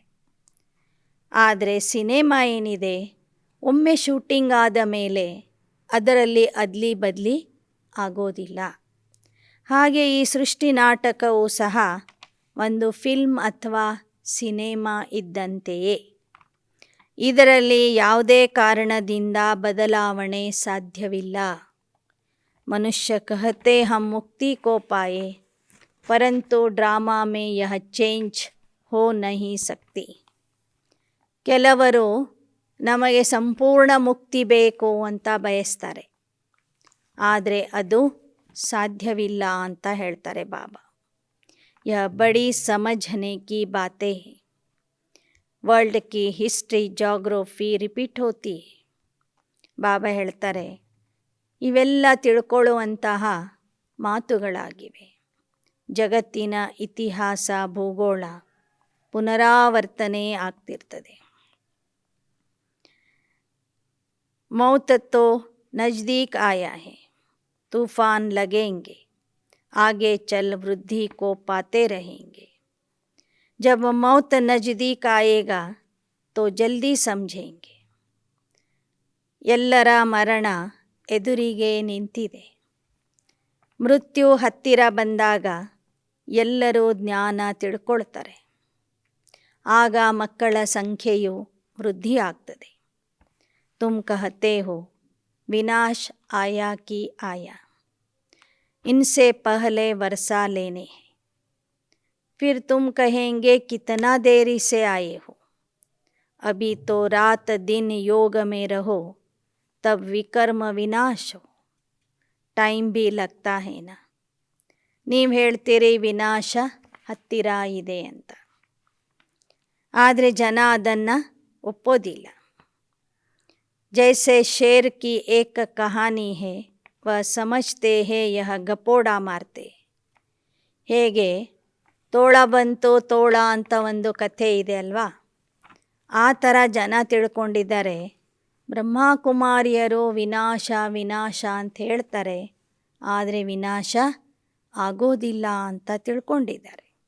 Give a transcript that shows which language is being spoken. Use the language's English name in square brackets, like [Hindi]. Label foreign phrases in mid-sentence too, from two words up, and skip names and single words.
[Kannada] ಆದರೆ ಸಿನಿಮಾ ಏನಿದೆ, ಒಮ್ಮೆ ಶೂಟಿಂಗ್ ಆದ ಮೇಲೆ ಅದರಲ್ಲಿ ಅದ್ಲಿ ಬದಲಿ ಆಗೋದಿಲ್ಲ. ಹಾಗೆ ಈ ಸೃಷ್ಟಿ ನಾಟಕವೂ ಸಹ ಒಂದು ಫಿಲ್ಮ್ ಅಥವಾ ಸಿನಿಮಾ ಇದ್ದಂತೆಯೇ. ಇದರಲ್ಲಿ ಯಾವುದೇ ಕಾರಣದಿಂದ ಬದಲಾವಣೆ ಸಾಧ್ಯವಿಲ್ಲ. [Hindi] मनुष्य कहते हम मुक्ति को पाए, परंतु ड्रामा में यह चेंज हो नहीं सकती. [Kannada] ಕೆಲವರು ನಮಗೆ ಸಂಪೂರ್ಣ ಮುಕ್ತಿ ಬೇಕು ಅಂತ ಬಯಸ್ತಾರೆ, ಆದರೆ ಅದು ಸಾಧ್ಯವಿಲ್ಲ ಅಂತ ಹೇಳ್ತಾರೆ ಬಾಬಾ. [Hindi] यह बड़ी समझने की बातें हैं. वर्ल्ड की [English] history geography [Hindi] रिपीट होती है. [Kannada] ಬಾಬಾ ಹೇಳ್ತಾರೆ, ಇವೆಲ್ಲ ತಿಳ್ಕೊಳ್ಳುವಂತಹ ಮಾತುಗಳಾಗಿವೆ. ಜಗತ್ತಿನ ಇತಿಹಾಸ ಭೂಗೋಳ ಪುನರಾವರ್ತನೆ ಆಗ್ತಿರ್ತದೆ. [Hindi] मौत तो नज़दीक आया है, तूफान लगेंगे, आगे चल वृद्धि को पाते रहेंगे. जब मौत नज़दीक आएगा तो जल्दी समझेंगे. [Kannada] ಎಲ್ಲರ ಮರಣ ಎದುರಿಗೆ ನಿಂತಿದೆ. ಮೃತ್ಯು ಹತ್ತಿರ ಬಂದಾಗ ಎಲ್ಲರೂ ಜ್ಞಾನ ತಿಳ್ಕೊಳ್ತಾರೆ. ಆಗ ಮಕ್ಕಳ ಸಂಖ್ಯೆಯು ವೃದ್ಧಿ ಆಗ್ತದೆ. [Hindi] तुम कहते हो विनाश आया कि आया, इनसे पहले वर्षा लेने हैं. फिर तुम कहेंगे कितना देरी से आए हो. अभी तो रात दिन योग में रहो, तब विकर्म विनाश हो. टाइम भी लगता है ना. [Kannada] ನೀವು ಹೇಳ್ತೀರಿ ವಿನಾಶ ಹತ್ತಿರ ಇದೆ ಅಂತ, ಆದರೆ ಜನ ಅದನ್ನು ಒಪ್ಪೋದಿಲ್ಲ. [Hindi] जैसे शेर की एक कहानी है, वह समझते हैं यह गपोड़ा मारते. [Kannada] ಹೇಗೆ ತೋಳ ಬಂತು ತೋಳ ಅಂತ ಒಂದು ಕಥೆ ಇದೆ ಅಲ್ವಾ, ಆ ಥರ ಜನ ತಿಳ್ಕೊಂಡಿದ್ದಾರೆ ಬ್ರಹ್ಮಕುಮಾರಿಯರು ವಿನಾಶ ವಿನಾಶ ಅಂತ ಹೇಳ್ತಾರೆ, ಆದರೆ ವಿನಾಶ ಆಗೋದಿಲ್ಲ ಅಂತ ತಿಳ್ಕೊಂಡಿದ್ದಾರೆ.